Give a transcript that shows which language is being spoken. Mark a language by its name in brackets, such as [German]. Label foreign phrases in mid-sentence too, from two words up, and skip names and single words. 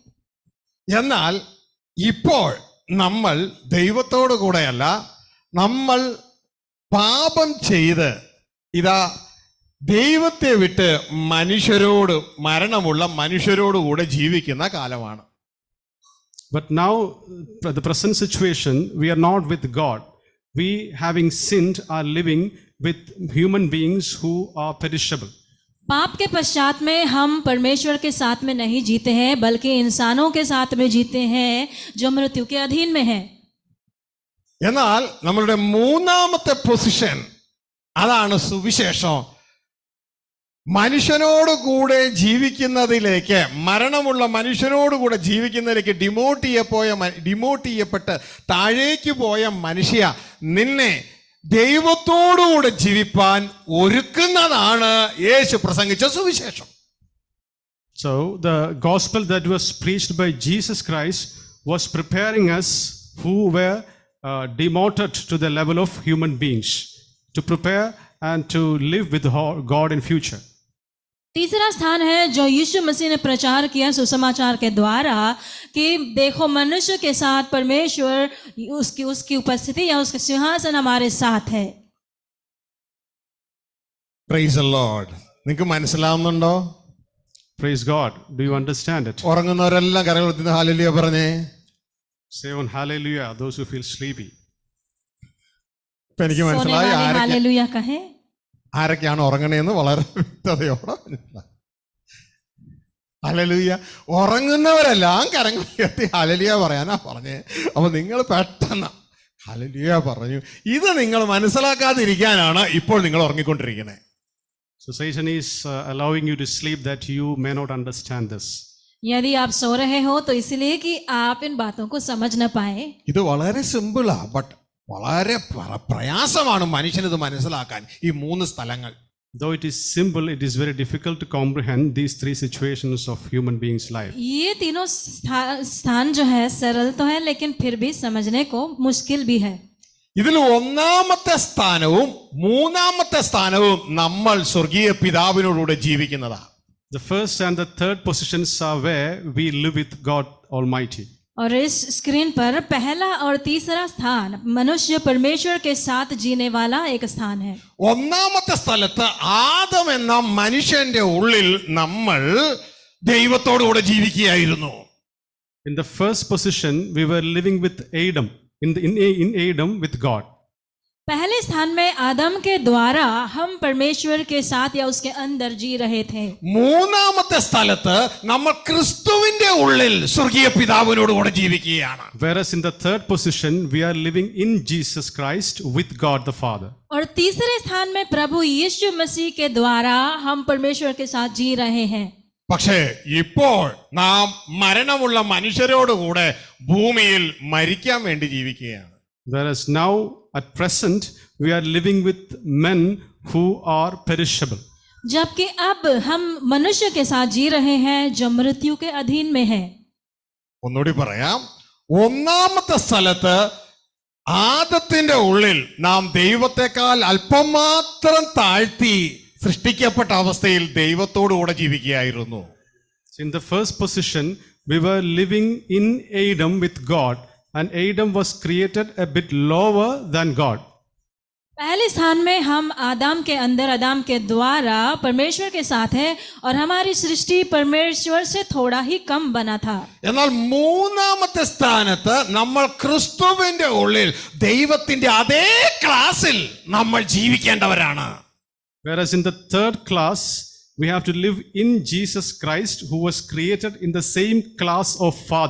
[Malayalam] എന്നാൽ ഇപ്പോൾ നമ്മൾ ദൈവത്തോടു കൂടെയല്ല, നമ്മൾ പാപം ചെയ്ത് ഇതാ ദൈവത്തെ വിട്ട് മനുഷ്യരോട്, മരണമുള്ള മനുഷ്യരോടുകൂടെ ജീവിക്കുന്ന കാലമാണ്. [English] But now, the present situation, we are not with God. We, having sinned, are living with human beings who are perishable. [Hindi] पाप के पश्चात में हम परमेश्वर के साथ में नहीं जीते हैं, बल्कि इंसानों के साथ में जीते हैं जो मृत्यु के अधीन में हैं। [Malayalam] എന്നാൽ നമ്മളുടെ 3ാമത്തെ പൊസിഷൻ അതാണ് സുവിശേഷം. മനുഷ്യനോട് കൂടെ ജീവിക്കുന്നതിലേക്ക്, മരണമുള്ള മനുഷ്യനോട് കൂടെ ജീവിക്കുന്നതിലേക്ക് ഡിമോട്ട് ചെയ്യപ്പെട്ട് താഴേക്ക് പോയ മനുഷ്യ, നിന്നെ ദൈവത്തോടുകൂടെ ജീവിപ്പാൻ ഒരുക്കുന്നതാണ് യേശു പ്രസംഗിച്ച സുവിശേഷം. [English] So the gospel that was preached by Jesus Christ was preparing us who were demoted to the level of human beings to prepare and to live with God in future. [Hindi] तीसरा स्थान है जो यीशु मसीह ने प्रचार किया सुसमाचार के द्वारा कि देखो मनुष्य के साथ परमेश्वर उसकी उपस्थिति या उसका सिंहासन हमारे साथ है. [English] Praise the Lord. [Malayalam] നിങ്ങൾക്ക് മനസ്സിലാവുന്നുണ്ടോ? [English] Praise God. Do you understand it? [Malayalam] ഉറങ്ങുന്നവരെല്ലാം കരങ്ങൾ ഉയർത്തി ഹല്ലേലൂയ പറഞ്ഞേ. [English] Say on hallelujah, those who feel sleepy. [Malayalam] ഇപ്പൊ എനിക്ക് [Hindi] सोने [Malayalam] മനസ്സിലായി [Hindi] वाले हालेलुया कहें. [Malayalam] ആരൊക്കെയാണ് ഉറങ്ങണേന്ന് വളരെ വ്യക്തതയോടെ മനസ്സിലായി. ഹല്ലേലൂയ. ഉറങ്ങുന്നവരെല്ലാം കരങ്ങൾ ഉയർത്തി ഹല്ലേലൂയ പറയാനാ പറഞ്ഞേ. അപ്പൊ നിങ്ങൾ പെട്ടെന്ന് ഹല്ലേലൂയ പറഞ്ഞു. ഇത് നിങ്ങൾ മനസ്സിലാക്കാതിരിക്കാനാണ് ഇപ്പോൾ നിങ്ങൾ ഉറങ്ങിക്കൊണ്ടിരിക്കുന്നത്. [English] So Satan is allowing you to sleep that you may not understand this. [Hindi] यदि आप सो रहे हो तो इसलिए कि आप इन बातों को समझ न पाए. [Malayalam] ഇത് വളരെ സിമ്പിളാ, ബട്ട് വളരെ പ്രയാസമാണ് മനുഷ്യനിത് മനസ്സിലാക്കാൻ ഈ മൂന്ന് സ്ഥലങ്ങൾ. [English] Though it is simple, it is very difficult to comprehend these three situations of human beings' life. [Hindi] ये तीनों स्थान जो है सरल तो है लेकिन फिर भी समझने को मुश्किल भी है. [Malayalam] ഇതിൽ ഒന്നാമത്തെ സ്ഥാനവും മൂന്നാമത്തെ സ്ഥാനവും നമ്മൾ സ്വർഗീയ പിതാവിനോടുകൂടെ ജീവിക്കുന്നതാ. [English] The first and the third positions are where we live with God Almighty. [Hindi] और इस स्क्रीन पर पहला और तीसरा स्थान मनुष्य परमेश्वर के साथ जीने वाला एक स्थान है. [Malayalam] ഒന്നാമത്തെ സ്ഥലത്ത് ആദം എന്ന മനുഷ്യന്റെ ഉള്ളിൽ നമ്മൾ ദൈവത്തോടുകൂടെ ജീവിക്കുകയായിരുന്നു. [English] In the first position, we were living with Adam, in Adam with God. [Hindi] पहले स्थान में आदम के द्वारा हम परमेश्वर के साथ या उसके अंदर जी रहे थे. [Malayalam] മൂന്നാമത്തെ സ്ഥലത്ത് നമ്മൾ ക്രിസ്തുവിന്റെ ഉള്ളിൽ സ്വർഗീയ പിതാവിനോടുകൂടെ ജീവിക്കുകയാണ്. [English] Whereas in the third position, we are living in Jesus Christ with God the Father. [Hindi] और तीसरे स्थान में प्रभु यीशु मसीह के द्वारा हम परमेश्वर के साथ जी रहे हैं. [Malayalam] പക്ഷേ ഇപ്പോൾ നാം മരണമുള്ള മനുഷ്യരോടുകൂടെ ഭൂമിയിൽ മരിക്കാൻ വേണ്ടി ജീവിക്കുകയാണ്. [English] Whereas now, at present, we are living with men who are perishable. [Hindi] जबकि अब हम मनुष्य के साथ जी रहे हैं जो मृत्यु के अधीन में है. [Malayalam] ഒന്നുകൂടി പറയാം. ഒന്നാമത്തെ സ്ഥലത്ത് ആദത്തിന്റെ ഉള്ളിൽ നാം ദൈവത്തെക്കാൾ അല്പം മാത്രം താഴ്ത്തി സൃഷ്ടിക്കപ്പെട്ട അവസ്ഥയിൽ ദൈവത്തോടുകൂടെ ജീവിക്കുകയായിരുന്നു. [English] In the first position, we were living in Adam with God, and Adam was created a bit lower than God. [Hindi] पहले स्थान में हम आदम के अंदर आदम के द्वारा परमेश्वर के साथ है और हमारी सृष्टि परमेश्वर से थोड़ा ही कम बना था. [Malayalam] എന്നാൽ മൂന്നാമത്തെ സ്ഥാനത്ത് നമ്മൾ ക്രിസ്തുവിന്റെ ഉള്ളിൽ ദൈവത്തിന്റെ അതേ ക്ലാസ്സിൽ നമ്മൾ ജീവിക്കേണ്ടവരാണ്. [English] Whereas in the third class, we have to live in Jesus Christ, who was created in the same class of Father.